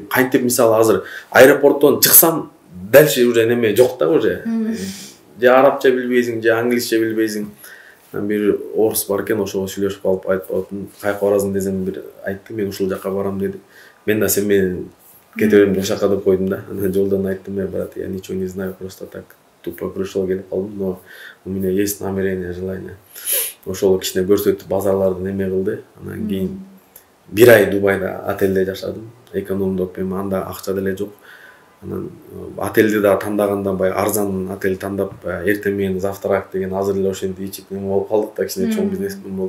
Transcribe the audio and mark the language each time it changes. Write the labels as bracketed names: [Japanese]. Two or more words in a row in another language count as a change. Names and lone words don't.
[Kyrgyz] Кантип мисалы азыр аэропорттон чыксам, [Russian] дальше уже [Kyrgyz] неме жок да уже. Же арабча билбейсиң, же англисче билбейсиң. Бир орус бар экен, ошого сүйлөшүп калып айтып атым, кайка барасың десем бир айтты, мен ушул жака барам деди. Мен да сен менен кете берем деп ошака деп койдум да. Анан жолдон айттым, [Russian] брат, я ничего не знаю, просто так тупо пришел [Kyrgyz] келип калдым, [Russian] но у меня есть намерение, желание. [Kyrgyz] Ошол кичине көрсөтүп базарларды неме кылды. Анан кийин 1 ай Дубайда отелде жашадым. Экономдоп эми анда акча деле жок. Анан отелди да тандаганда бай арзан отель тандап, эртең менен завтрак деген азыр эле ошентип ичип неме болуп калдык да, кичине чоң бизнесмен болуп.